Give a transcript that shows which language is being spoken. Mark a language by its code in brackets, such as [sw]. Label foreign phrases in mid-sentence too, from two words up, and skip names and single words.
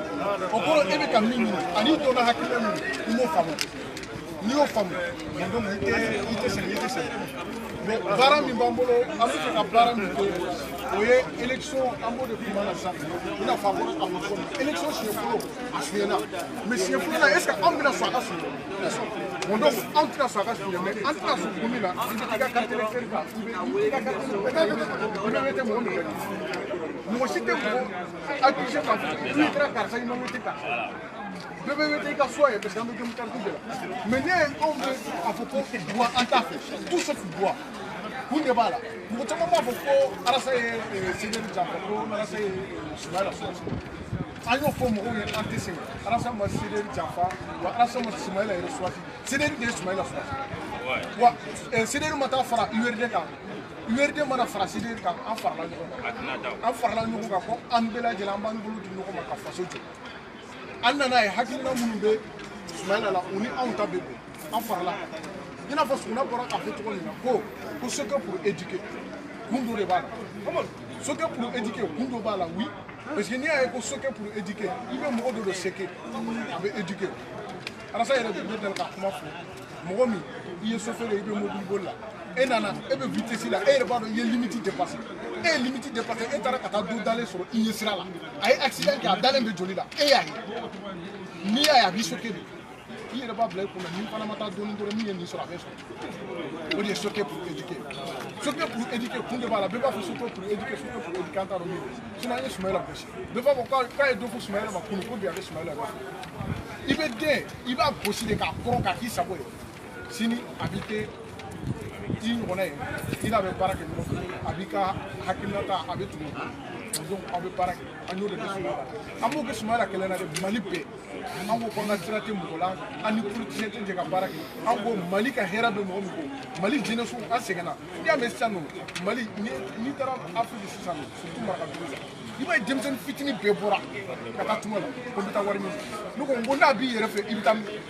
[bm] o kɔrɔ e bɛ ka min ɲini ani donna hakilina min i m'o faamu n'i y'o faamu donc i tɛ sɛgɛn mais baara min b'an bolo an bɛ fɛ ka baara min kɛ o ye élection an b'o de kuma na sisan i n'a fɔ a bɔra k'a fɔ cogo min élection siɲɛ fɔlɔ a suɲɛna mais siɲɛ filanan [fr] est ce que [bm] anw bɛna sɔn a ka suɲɛ bon donc anw tɛna sɔn a ka suɲɛ mais an tɛna sɔn kun min na i bɛ t'i ka [fr] carte électeur [bm] ta i bɛ ka [fr] carte électeur [bm] tɛ mɔgɔ min fɛ mɔgɔ si tɛ mɔgɔ accusé k'a fɔ n'i kɛra karisa i ma wele ta bɛɛ bɛ wele i ka so ye [fr] parce que [bm] an bɛ jɔn carte de la mais ne ye anw bɛ a fɔ ko droit an t'a fɛ [fr] tout sauf droit [bm] kunde bala mɔgɔ caman b'a fɔ ko Alasa ye Seydou janfa ko Alasa ye Soumaïla Soumaïla an y'o fɔ mɔgɔw ye an tɛ sɛgɛn Alasa ma Seydou janfa wa Alasa ma Soumaïla yɛrɛ suwasi Seydou de ye Soumaïla suwasi wa Seydou ma taa fara URD kan URD mana fara Seydou kan an farala ɲɔgɔn kan ko an bɛɛ lajɛlen an b'an bolo di ɲɔgɔn ma ka faso jɔ an nana ye hakilina minnu bɛ Soumaïla la u ni anw ta bɛ bɛn an farala i n'a fɔ Suguna bɔra k'a fɔ cogo min na ko [fr] ce que pour éduquer [bm] kun dɔ de b'a la [fr] ce que pour éduquer [bm] kun dɔ b'a la oui [fr] parce que [bm] n'i y'a ye ko [fr] ce que pour éduquer [bm] i bɛ mɔgɔ dɔ de seke a bɛ éduquer Alasa yɛrɛ de bɛ deli ka kuma fɔ mɔgɔ min i ye chauffeur ye i bɛ mobili boli la e nana e bɛ vitesse la e yɛrɛ b'a dɔn i ye [fr] limite dépassé [bm] e ye [fr] limite dépassé [bm] e taara ka taa dɔ dalen sɔrɔ i ɲɛ sira la a ye accident kɛ a dalen bɛ joli la e y'a ye n'i y'a ye a b'i choqué de i yɛrɛ b'a bila i kunna ni fana ma taa dɔɔni dɔrɔn min ye nin sɔrɔ a bɛ sɔrɔ o de ye [fr] choqué pour éduquer choqué pour éduquer [bm] kun de b'a la bɛɛ b'a fɔ [fr] choqué pour éduquer [bm] an t'a dɔn min don sinon an ye Soumaïla gosi bɛɛ b'a fɔ k'a ye dɔ fɔ Soumaïla ma kunun ko bi a bɛ Soumaïla gosi i bɛ den i b'a gosi de k'a kɔrɔ k'a k'i sago ye sini a b'i kɛ i ɲɔgɔnna ye i n'a bɛ baara kɛ ɲɔgɔn fɛ a b'i ka hakilinata a bɛ tugu donc aw bɛ baara kɛ an y'o de kɛ Soumaïla an b'o kɛ Soumaïla kɛlɛ na de Mali bɛɛ an ko k'an ka sira tɛ mɔgɔ la an ni politicien tɛ jɛ ka baara kɛ an ko Mali ka hɛrɛ bɛ mɔgɔ min ko Mali jeunesse an sɛgɛnna n'i y'a mɛn sisan nɔ Mali n'i taara Afrique sisan nɔ surtout Marakadugu la i b'a ye denmisɛnnin fitinin bɛɛ bɔra ka taa tunga la ko n bɛ taa wari ɲini ne ko n ko n'a b'i yɛrɛ fɛ i bɛ taa min